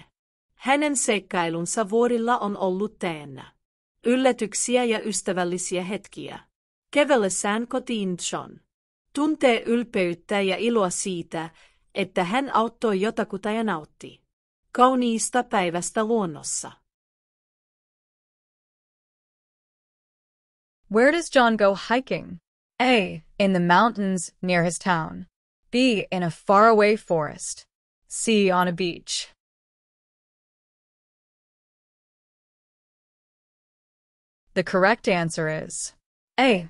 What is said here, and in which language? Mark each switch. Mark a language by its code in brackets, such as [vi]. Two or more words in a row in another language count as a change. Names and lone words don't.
[fi] Hänen seikkailunsa vuorilla on ollut täynnä yllätyksiä ja ystävällisiä hetkiä. Kävellessään kotiin John tuntee ylpeyttä ja iloa siitä, että hän auttoi jotakuta ja nautti kauniista päivästä luonnossa. [en] Where does John go hiking? A. In the mountains near his town. B. In a faraway forest. C. On a beach. The correct answer is A.